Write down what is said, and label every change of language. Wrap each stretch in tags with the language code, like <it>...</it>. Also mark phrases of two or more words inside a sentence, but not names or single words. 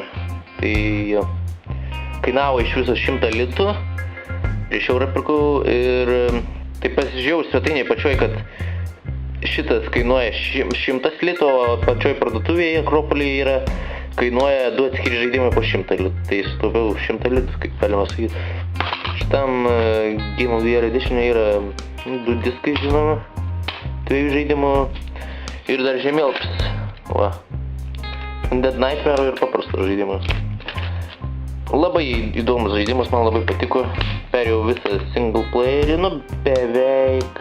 <lt>Tai jo, kainavo iš viso 100 litų, prieš eurą pirkau ir tai pasižiūrėjau svetainėje pačioj, kad šitas kainuoja 100 litų, o pačioj parduotuvėje Akropolyje kainuoja 2 atskiri žaidimai po 100 litų. Tai sutaupiau 100 litų, kaip galima sakyti. Šitam Game of the Year edition yra 2 diskai, žinoma, 2 žaidimų ir dar žemėlapis. Va. Dead Nightmare ir paprastas žaidimas. Labai įdomus žaidimas, man labai patiko. Perėjau visą</lt> <en>single playerį,</en> <lt>nu beveik...</lt>